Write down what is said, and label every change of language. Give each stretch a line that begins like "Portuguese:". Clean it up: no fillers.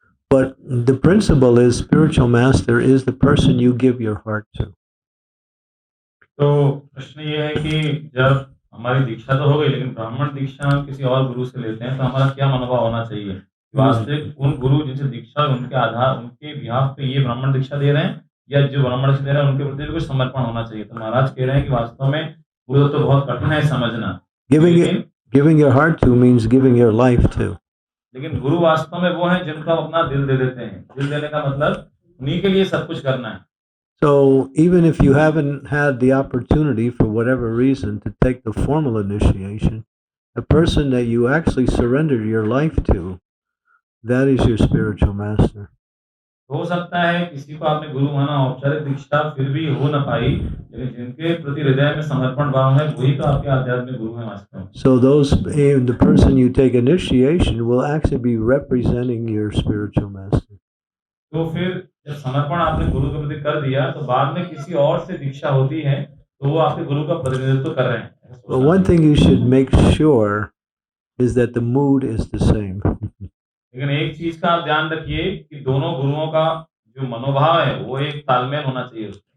English: But the principle is spiritual master is the person you give your heart to.
Hindi: तो प्रश्न ये है कि जब हमारी दीक्षा तो हो गई, लेकिन ब्राह्मण दीक्षा हम किसी और गुरु से लेते हैं तो हमारा क्या मनोभाव होना चाहिए? वास्तविक उन गुरु जिनसे दीक्षा उनके आधार उनके बिहाफ पे ये ब्राह्मण दीक्षा दे रहे हैं, या जो ब्राह्मण से दे रहे हैं उनके प्रति भी कुछ समर्पण होना चाहिए। तो महाराज कह रहे हैं कि वास्तव में गुरु तो बहुत कठिन है समझना।
English: Giving your heart to means giving your life to.
Hindi: लेकिन गुरु वास्तव में वो हैं जिनको अपना दिल दे देते हैं। दिल देने का मतलब उन्हीं के लिए सब कुछ करना है।
English: So even if you haven't had the opportunity for whatever reason to take the formal initiation, the person that you actually surrender your life to, that is your spiritual master.
Hindi: हो सकता है किसी को आपने गुरु माना, औपचारिक दीक्षा फिर भी हो ना पाई, लेकिन जिनके प्रति हृदय में समर्पण भाव है वही तो आपके आध्यात्मिक गुरु हैं वास्तव में।
English: So the person you take initiation will actually be representing your spiritual master.
Hindi: तो फिर जब समर्पण आपने गुरु के प्रति कर दिया तो बाद में किसी और से दीक्षा होती है तो वो आपके गुरु का प्रतिनिधित्व कर रहे हैं।
English: But one thing you should make sure is that the mood is the same.
Hindi: लेकिन एक चीज का आप ध्यान रखिए कि दोनों गुरुओं का जो मनोभाव है वो एक तालमेल होना चाहिए।